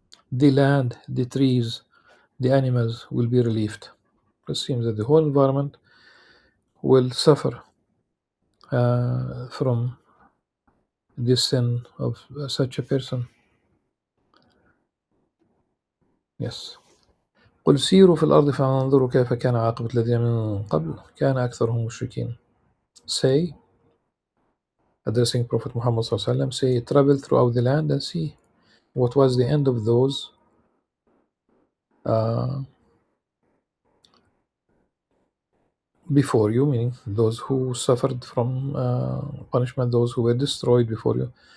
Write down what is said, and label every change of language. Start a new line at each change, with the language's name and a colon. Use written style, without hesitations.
English: The land, the trees, the animals will be relieved. It seems that the whole environment will suffer from this sin of such a person. Yes.
Arabic: قل سيروا في الأرض فانظروا كيف كان عاقبة الذين من قبل كان أكثرهم مشركين.
English: Say, addressing Prophet Muhammad ﷺ, say, travel throughout the land and see what was the end of those before you, meaning those who suffered from punishment, those who were destroyed before you.